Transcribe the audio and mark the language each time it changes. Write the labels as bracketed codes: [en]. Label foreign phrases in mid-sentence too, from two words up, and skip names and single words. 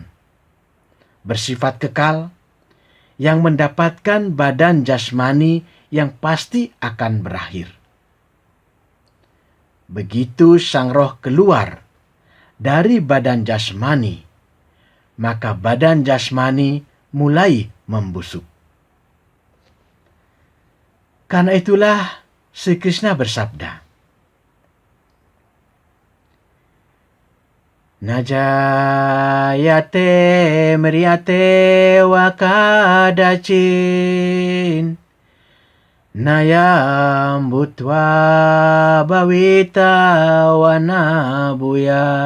[id] Bersifat kekal, yang mendapatkan badan jasmani yang pasti akan berakhir. Begitu sang roh keluar dari badan jasmani, maka badan jasmani mulai membusuk. Karena itulah Sri Krishna bersabda, [sa] Najayate mriyate wa kadacin nayam bhutva bhavita wa nabuya